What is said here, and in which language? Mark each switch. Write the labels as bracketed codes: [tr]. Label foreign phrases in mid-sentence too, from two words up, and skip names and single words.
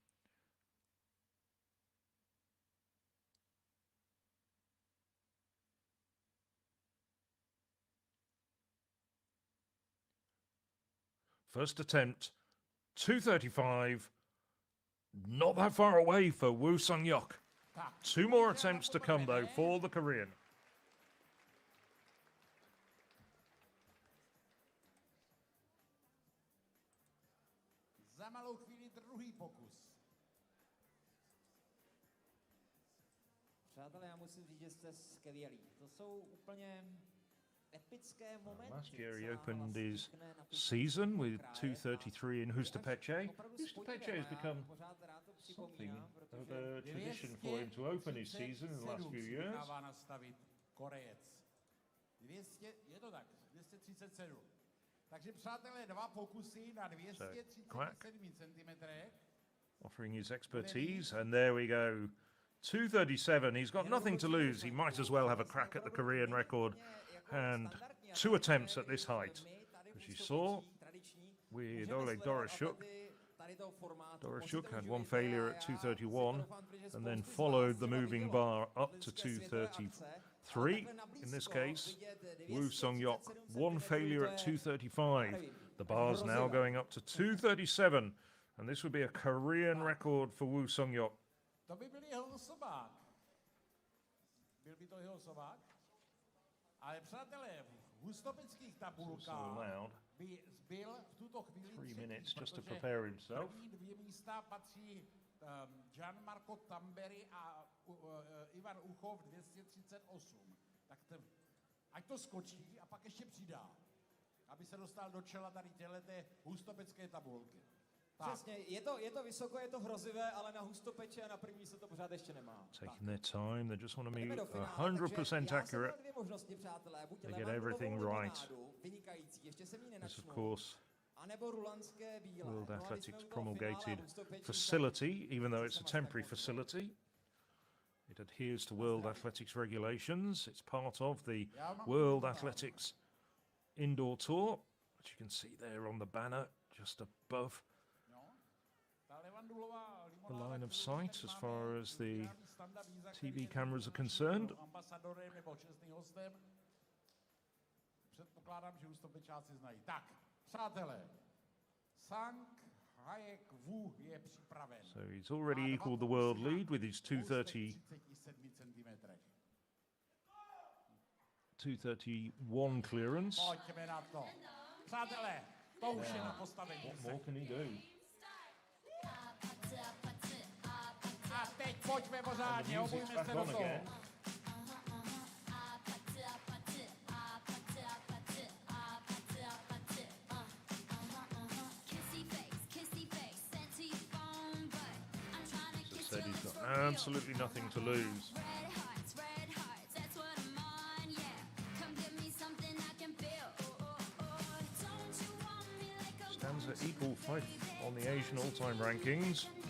[en] First attempt, 235. Not that far away for Woo Sang-yok. Two more attempts to come, though, for the Korean. [cs] Za malou chvíli druhý pokus. Přátelé, já musím říct, že jste skvělí. To jsou úplně epické momenty. [en] Last year he opened his season with 233 in Hustopece. Hustopece has become something of a tradition for him to open his season in the last few years. [cs] 200, je to tak, 237. Takže přátelé, dva pokusy na 237 cm. [en] Offering his expertise, and there we go. 237, he's got nothing to lose. He might as well have a crack at the Korean record. And two attempts at this height. As you saw with Oleg Doroshouk. Doroshouk had one failure at 231 and then followed the moving bar up to 233. In this case, Woo Sang-yok, one failure at 235. The bar's now going up to 237, and this would be a Korean record for Woo Sang-yok. [cs] To by byl jeho osobák. Byl by to jeho osobák. Ale přátelé, v hustopeckých tabulkách by zbyl v tuto chvíli [en] 3 minutes just to prepare himself. [cs] První dvě místa patří Gianmarco Tamberi a Ivan Uchov 238. Tak ať to skočí a pak ještě přidá, aby se dostal do čela tady těhleté hustopecké tabulky. Přesně, je to vysoko, je to hrozivé, ale na Hustopeče a na první se to pořád ještě nemá. [en] Taking their time, they just want to be 100% accurate. They get everything right. This, of course, World Athletics promulgated facility, even though it's a temporary facility. It adheres to World Athletics regulations. It's part of the World Athletics Indoor Tour, which you can see there on the banner just above the line of sight as far as the TV cameras are concerned. [cs] Předpokládám, že hustopečáci znají. Tak, přátelé, Sang Hayek Wu je připraven. [en] So he's already equaled the world lead with his 231 clearance. [cs] Pojďme na to. Přátelé, to už je na postavení. [en] What more can he do? [cs] A teď pojďme pořádně, obujme se do toho. [en] Said he's got absolutely nothing to lose. Stands at equal fight on the Asian all-time rankings.